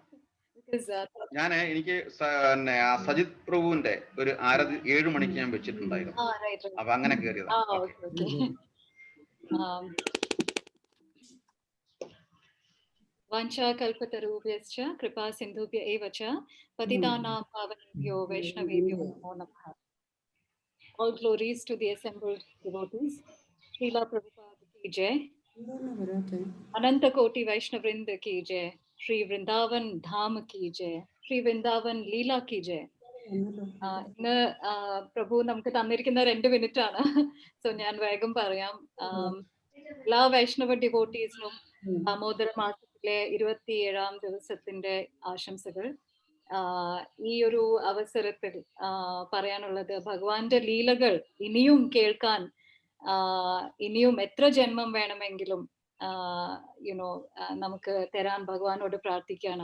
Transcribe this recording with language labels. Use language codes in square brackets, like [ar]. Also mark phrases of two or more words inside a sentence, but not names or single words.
[ml] എനിക്ക് സജിത് പ്രഭുവിന്റെ ഒരു 7 മണിക്ക് ഞാൻ വെച്ചിട്ടുണ്ടായിരുന്നു. അപ്പൊ അങ്ങനെ കേറിയതാണ്. [sa] വാഞ്ചാ കൽപതരൂഭ്യശ്ച കൃപാ സിന്ധുഭ്യ ഏവ ച പതിതാനാം പാവനേഭ്യോ വൈഷ്ണവേഭ്യോ നമോ നമഃ. [en] All glories to the assembled devotees. [hi] श्रील प्रभुपाद की जय. अनन्त कोटि वैष्णववृन्द की जय। श्री वृन्दावन धाम की जय. श्री वृन्दावन लीला की जय. [ml] ഇന്ന് പ്രഭു നമുക്ക് തന്നിരിക്കുന്ന 2 മിനിറ്റ് ആണ്. സോ ഞാൻ വേഗം പറയാം. എല്ലാ വൈഷ്ണവ ഡിവോട്ടീസിനും ദാമോദര മാസത്തിലെ 27ാം ദിവസത്തിന്റെ ആശംസകൾ. ഈ ഒരു അവസരത്തിൽ പറയാനുള്ളത്, ഭഗവാന്റെ ലീലകൾ ഇനിയും കേൾക്കാൻ ഇനിയും എത്ര ജന്മം വേണമെങ്കിലും നമുക്ക് തരാൻ ഭഗവാനോട് പ്രാർത്ഥിക്കാണ്.